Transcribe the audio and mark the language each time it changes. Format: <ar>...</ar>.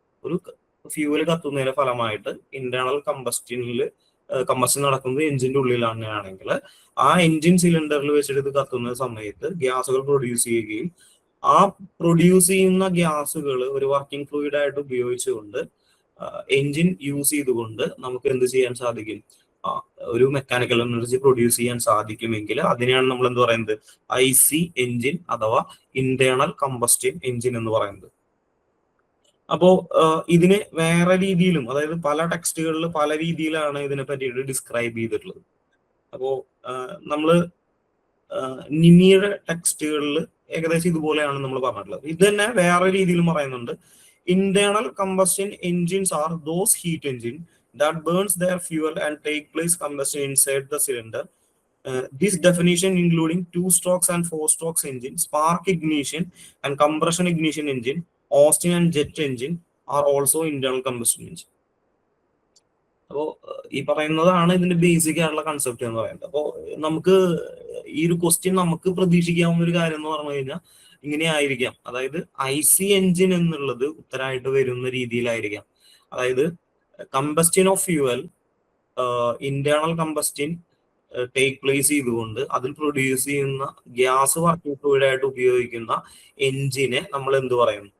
<ml>ഒരു ഫ്യൂവൽ കത്തുന്നതിന്റെ ഫലമായിട്ട് internal combustion നടക്കുന്നത് എഞ്ചിന്റെ ഉള്ളിലാണെങ്കിൽ ആ എഞ്ചിൻ സിലിണ്ടറിൽ വെച്ചിട്ട് ഇത് കത്തുന്ന സമയത്ത് ഗ്യാസുകൾ പ്രൊഡ്യൂസ് ചെയ്യുകയും ആ പ്രൊഡ്യൂസ് ചെയ്യുന്ന ഗ്യാസുകൾ ഒരു വർക്കിംഗ് ഫ്ലൂയിഡ് ആയിട്ട് ഉപയോഗിച്ചുകൊണ്ട് എഞ്ചിൻ യൂസ് ചെയ്തുകൊണ്ട് നമുക്ക് എന്ത് ചെയ്യാൻ സാധിക്കും, ഒരു മെക്കാനിക്കൽ എനർജി പ്രൊഡ്യൂസ് ചെയ്യാൻ സാധിക്കുമെങ്കിൽ അതിനെയാണ് നമ്മൾ എന്ത് പറയുന്നത്, IC എഞ്ചിൻ അഥവാ ഇന്റേണൽ കമ്പസ്റ്റൻ എഞ്ചിൻ എന്ന് പറയുന്നത്. അപ്പോ ഇതിന് വേറെ രീതിയിലും, അതായത് പല ടെക്സ്റ്റുകളിൽ പല രീതിയിലാണ് ഇതിനെ പറ്റിയിട്ട് ഡിസ്ക്രൈബ് ചെയ്തിട്ടുള്ളത്. അപ്പോ നമ്മള് നിമിയുടെ ടെക്സ്റ്റുകളിൽ ഏകദേശം ഇതുപോലെയാണ് നമ്മൾ പറഞ്ഞിട്ടുള്ളത്. ഇത് തന്നെ വേറെ രീതിയിലും പറയുന്നുണ്ട്.</ml> <en>Internal combustion engines are those heat engine that burns their fuel and take place combustion inside the cylinder. This definition including 2 strokes and 4 strokes engine, spark ignition and compression ignition engine, Austin and jet engine are also internal combustion engine.</en> <ml>അപ്പോൾ ഈ പറയുന്നതാണ് ഇതിന്റെ basic ആയിട്ടുള്ള concept എന്ന് പറയുന്നത്. അപ്പോൾ നമുക്ക് ഈ ഒരു ക്വസ്റ്റ്യൻ നമുക്ക് പ്രതീക്ഷിക്കാവുന്ന ഒരു കാര്യം എന്ന് പറഞ്ഞു കഴിഞ്ഞാൽ ഇങ്ങനെ ആയിരിക്കാം. അതായത് IC എഞ്ചിൻ എന്നുള്ളത് ഉത്തരമായിട്ട് വരുന്ന രീതിയിലായിരിക്കാം. അതായത് combustion of fuel, internal combustion take place ചെയ്തുകൊണ്ട് അതിൽ പ്രൊഡ്യൂസ് ചെയ്യുന്ന ഗ്യാസ് വർക്കിംഗ് ഫ്ലൂയിഡ് ആയിട്ട് ഉപയോഗിക്കുന്ന എഞ്ചിനെ നമ്മൾ എന്ത് പറയും?</ml>